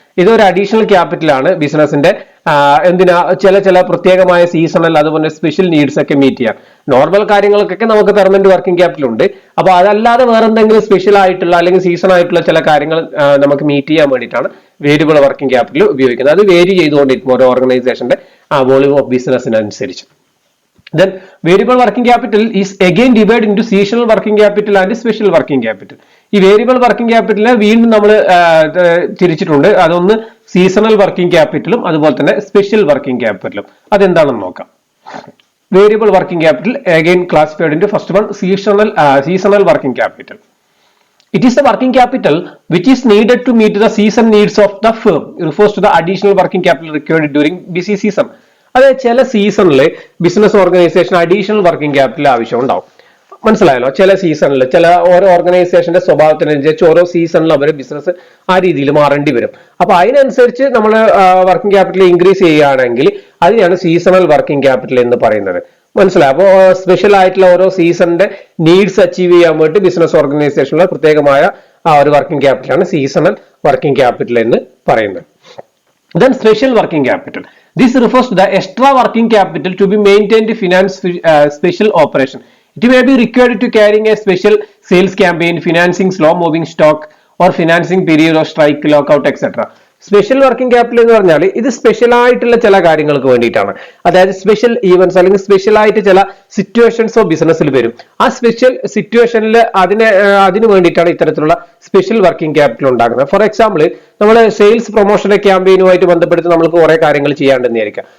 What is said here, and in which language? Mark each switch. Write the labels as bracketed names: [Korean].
[Malayalam] ഇതൊരു additional capital ആണ് ബിസിനസിന്റെ എന്തിനാ ചില പ്രത്യേകമായ സീസണൽ അതുപോലെ സ്പെഷ്യൽ നീഡ്സ് ഒക്കെ മീറ്റ് ചെയ്യാൻ. നോർമൽ കാര്യങ്ങൾക്കൊക്കെ നമുക്ക് പെർമനന്റ് വർക്കിംഗ് ക്യാപിറ്റൽ ഉണ്ട്. അപ്പൊ അതല്ലാതെ വേറെ എന്തെങ്കിലും സ്പെഷ്യൽ ആയിട്ടുള്ള അല്ലെങ്കിൽ സീസൺ ആയിട്ടുള്ള ചില കാര്യങ്ങൾ നമുക്ക് മീറ്റ് ചെയ്യാൻ വേണ്ടിയിട്ടാണ് വേരിയബിൾ വർക്കിംഗ് ക്യാപിറ്റൽ ഉപയോഗിക്കുന്നത്. അത് വേരി ചെയ്തുകൊണ്ടിരിക്കും ഓരോ ഓർഗനൈസേഷന്റെ volume of ബിസിനസിനനുസരിച്ച്. [English] Then variable working capital is again divided into seasonal working capital and special working capital. [Malayalam] ഈ വേരിയബിൾ വർക്കിംഗ് ക്യാപിറ്റലിനെ വീണ്ടും നമ്മൾ തിരിച്ചിട്ടുണ്ട്. അതൊന്ന് സീസണൽ വർക്കിംഗ് ക്യാപിറ്റലും അതുപോലെ തന്നെ സ്പെഷ്യൽ വർക്കിംഗ് ക്യാപിറ്റലും. അതെന്താണെന്ന് നോക്കാം. [English] Variable working capital again classified into first one seasonal working capital. It is the working capital which is needed to meet the season needs of the firm. It refers to the additional working capital required during busy season. [Malayalam] അതായത് ചില സീസണിൽ business organisation additional working capital ആവശ്യം ഉണ്ടാവും. മനസ്സിലായല്ലോ? ചില സീസണിൽ ചില ഓരോ ഓർഗനൈസേഷന്റെ സ്വഭാവത്തിനനുസരിച്ച് ഓരോ സീസണിൽ അവർ ബിസിനസ് ആ രീതിയിൽ മാറേണ്ടി വരും. അപ്പൊ അതിനനുസരിച്ച് നമ്മൾ വർക്കിംഗ് ക്യാപിറ്റൽ ഇൻക്രീസ് ചെയ്യുകയാണെങ്കിൽ അതിനെയാണ് സീസണൽ വർക്കിംഗ് ക്യാപിറ്റൽ എന്ന് പറയുന്നത്. മനസ്സിലായി? അപ്പോൾ സ്പെഷ്യൽ ആയിട്ടുള്ള ഓരോ സീസണിന്റെ നീഡ്സ് അച്ചീവ് ചെയ്യാൻ വേണ്ടി ബിസിനസ് ഓർഗനൈസേഷനിലെ പ്രത്യേകമായ ആ ഒരു വർക്കിംഗ് ക്യാപിറ്റലാണ് സീസണൽ വർക്കിംഗ് ക്യാപിറ്റൽ എന്ന് പറയുന്നത്. [English] Then special working capital. This refers to the extra working capital to be maintained to finance special operation. It may be required to carrying a special sales campaign, financing slow moving stock, or financing period of strike, lockout, etc. [Malayalam] Special working capital എന്ന് പറഞ്ഞാൽ ഇത് special ആയിട്ടുള്ള ചില കാര്യങ്ങൾക്ക് വേണ്ടിയിട്ടാണ്. അതായത് special events അല്ലെങ്കിൽ special ആയിട്ട് ചില സിറ്റുവേഷൻസോ ബിസിനസ്സിൽ വരും. ആ സ്പെഷ്യൽ സിറ്റുവേഷനിൽ അതിന് വേണ്ടിയിട്ടാണ് ഇത്തരത്തിലുള്ള സ്പെഷ്യൽ വർക്കിംഗ് ക്യാപിറ്റൽ ഉണ്ടാക്കുന്നത്. ഫോർ എക്സാമ്പിൾ നമ്മൾ സെയിൽസ് പ്രൊമോഷന്റെ ക്യാമ്പയിനുമായിട്ട് ബന്ധപ്പെടുത്തി നമ്മൾക്ക് കുറെ കാര്യങ്ങൾ ചെയ്യാണ്ടെന്നായിരിക്കാം.